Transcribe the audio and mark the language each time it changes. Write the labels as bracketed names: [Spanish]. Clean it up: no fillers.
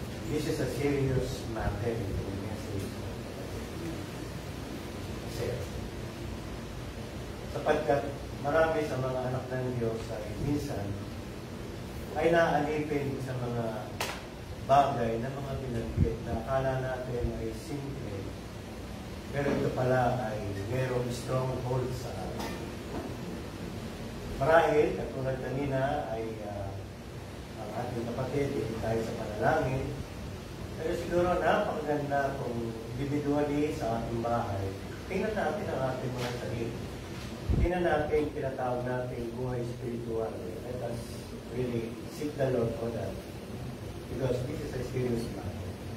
[English] This is a serious matter in the message. [Filipino] Kasi, sapagkat marami sa mga anak ng Diyos ay minsan ay naalipin sa mga bagay na mga binanggit na akala natin ay simple. Pero ito pala ay mayroong stronghold sa atin. Marahil, katulad kanina, ay ang ating kapatid, hindi tayo sa panalangin. Pero siguro napakaganda kung individually sa ating bahay, tingnan natin ang ating mga sarili. Tingnan natin, tinatawag natin buhay spiritual. [English] Let us really seek the Lord for that. Because this is a serious matter.